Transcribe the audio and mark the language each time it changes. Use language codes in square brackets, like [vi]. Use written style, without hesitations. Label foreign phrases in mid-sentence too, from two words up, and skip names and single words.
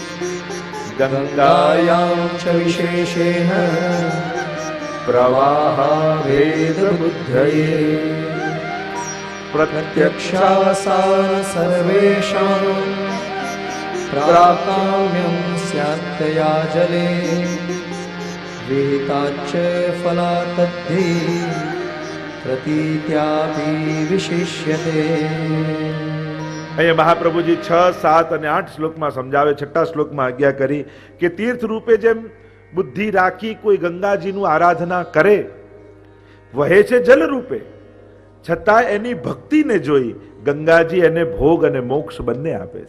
[sa] गंगायां च विशेषेण प्रवाहा वेद बुद्धये प्रत्यक्षासार सर्वेषां प्राकाम्यं स्यात्तया जले विहिताच्च फलातद्धि प्रतीत्यापि विशिष्यते। [gu] અહીંયા મહાપ્રભુજી 6, 7 અને 8 શ્લોકમાં સમજાવે. 6 શ્લોકમાં આજ્ઞા કરી કે તીર્થ રૂપે જેમ બુદ્ધિ રાખી કોઈ ગંગાજીનું આરાધના કરે, વહે છે જલ રૂપે, છતાં એની ભક્તિને જોઈ ગંગાજી એને ભોગ અને મોક્ષ બંને આપે છે.